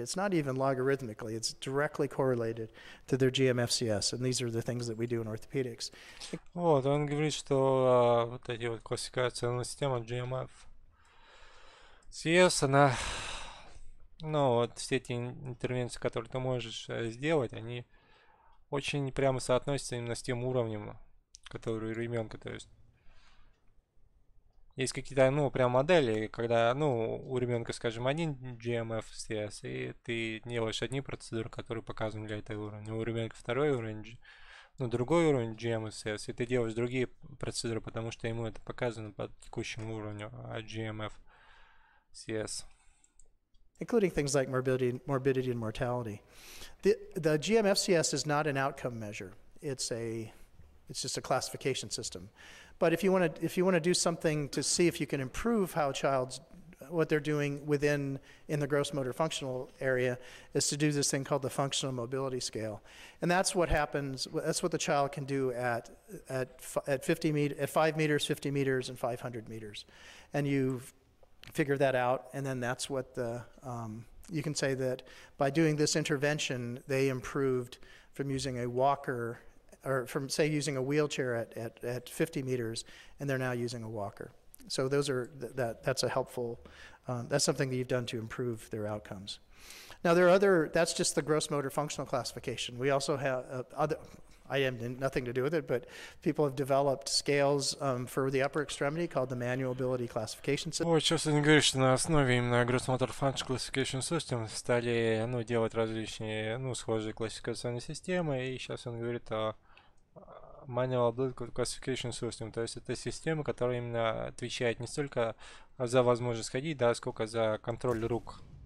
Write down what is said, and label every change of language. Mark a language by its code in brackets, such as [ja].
[en] It's not even logarithmically; it's directly correlated to their GMFCS, and these are the things that we do in orthopedics. [ru] Вот, он говорит, что вот эти вот классификационная система GMFCS, она, ну, вот все эти интервенции, которые ты можешь сделать, они очень прямо соотносятся именно с тем уровнем, который у ребенка, то есть есть какие-то, ну, прям модели, когда, ну, у ребенка, скажем, один GMF-CS, и ты делаешь одни процедуры, которые показаны для этого уровня. У ребенка второй уровень, ну, другой уровень GMF-CS, и ты делаешь другие процедуры, потому что ему это показано по текущему уровню GMF-CS. [en] Including things like morbidity and mortality. The GMFCS is not an outcome measure. It's just a classification system. But if you want to do something to see if you can improve how what they're doing in the gross motor functional area, is to do this thing called the functional mobility scale, and that's what happens. That's what the child can do at 5 meters, 50 meters, and 500 meters, and you figure that out, and then that's what you can say that by doing this intervention, they improved from using a walker, or from, say, using a wheelchair at 50 meters, and they're now using a walker. So that's a helpful, that's something that you've done to improve their outcomes. Now that's just the gross motor functional classification. We also have I have nothing to do with it, but people have developed scales for the upper extremity called the manual ability classification system. [ru] Вот сейчас они говорят, что на основе именно Gross Motor Function Classification System стали, ну, делать различные, ну, схожие классификационные системы, и сейчас он говорит о Manual Ability Classification System, то есть это система, которая именно отвечает не столько за возможность ходить, да, сколько за контроль рук.